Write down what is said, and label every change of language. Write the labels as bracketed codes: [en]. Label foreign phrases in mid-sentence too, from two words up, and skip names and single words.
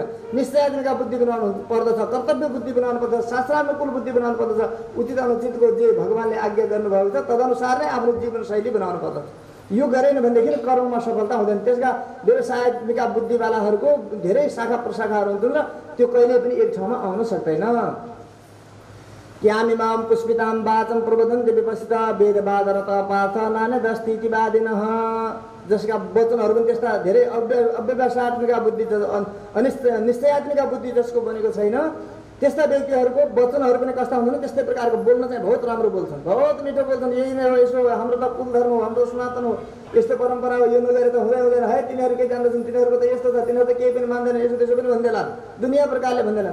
[ne] निश्चयात्मिका बुद्धि बनाउनु पर्दछ, कर्तव्य बुद्धि बनाउनु पर्दछ, शास्त्रानुकूल बुद्धि बनाउनु पर्दछ। उचित अनुचितको जे भगवानले आज्ञा गर्नुभएको छ तदनुसार नै आफ्नो जीवनशैली बनाउनु पर्दछ। यो गरेन भनेदेखि कर्ममा सफलता हुँदैन। त्यसका व्यवसायत्मिका बुद्धिवालाहरूको धेरै शाखा प्रशाखाहरू हुन्छन् र त्यो कहिले पनि एक ठाउँमा आउन सक्दैन। [sa] यामिमाम पुष्पिताम वाचं प्रबोधन्ति विपस्सिता वेदवादरत पार्थ नान्यदस्तीतिवादिनः। [ne] जसका वचनहरू पनि त्यस्ता धेरै अव्यवसायत्मिका बुद्धि, निश्चयात्मिका बुद्धि जसको बनेको छैन, त्यस्ता व्यक्तिहरूको वचनहरू पनि कस्ता हुन्छन्, त्यस्तै प्रकारको बोल्न चाहिँ बहुत राम्रो बोल्छन्, बहुत मिठो बोल्छन्। यही नै हो, यसो हाम्रो त कुल धर्म हो, हाम्रो सनातन हो, यस्तो परम्परा हो, यो नगरे त हुँदैन है, तिनीहरू के जान्दछन्, तिनीहरूको त यस्तो छ, तिनीहरू त केही पनि मान्दैन, यसो त्यसो पनि भन्दैला, दुनियाँ प्रकारले भन्दैला।